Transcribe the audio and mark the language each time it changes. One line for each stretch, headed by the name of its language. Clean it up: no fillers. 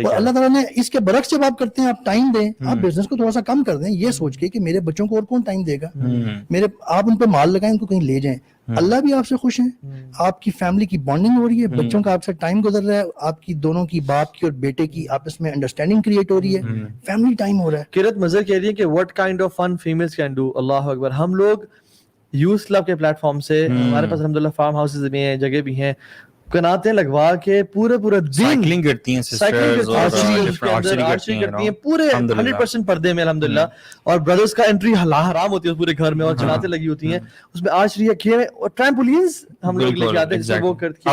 Urdu: اور اللہ تعالیٰ نے اس کے برعکس جب آپ کرتے ہیں, آپ ٹائم دیں, آپ بزنس کو تھوڑا سا کم کر دیں, یہ سوچ کے کہ میرے بچوں کو اور کون ٹائم دے گا, آپ ان پہ مال لگائیں, ان کو کہیں لے جائیں. اللہ بھی آپ سے خوش ہیں, آپ کی فیملی کی بانڈنگ ہو رہی ہے, بچوں کا آپ سے ٹائم گزر رہا ہے, آپ کی دونوں کی, باپ کی اور بیٹے کی آپس میں انڈرسٹینڈنگ کریٹ ہو رہی ہے, فیملی ٹائم ہو رہا ہے.
English: Qurat Mazhar
Urdu: کہہ رہی ہے کہ
English: what kind of fun females can do.
Urdu: اللہ اکبر. ہم لوگ یوتھ کلب کے پلیٹ فارم سے, ہمارے پاس الحمدللہ فارم ہاؤسز بھی ہیں, جگہ بھی ہیں, کناتیں لگوا کے پورا دن سائیکلنگ کرتی ہیں سسٹرز اور آرچری کرتی ہیں پورے 100% پردے میں الحمدللہ, اور بردرز کا انٹری حرام ہوتی ہے پورے گھر میں, اور چناتیں لگی ہوتی ہیں اس میں, آرچری کھیل اور ٹرامپولینز ہم لوگ لے کے آتے ہیں جس سے وہ کرتے ہیں.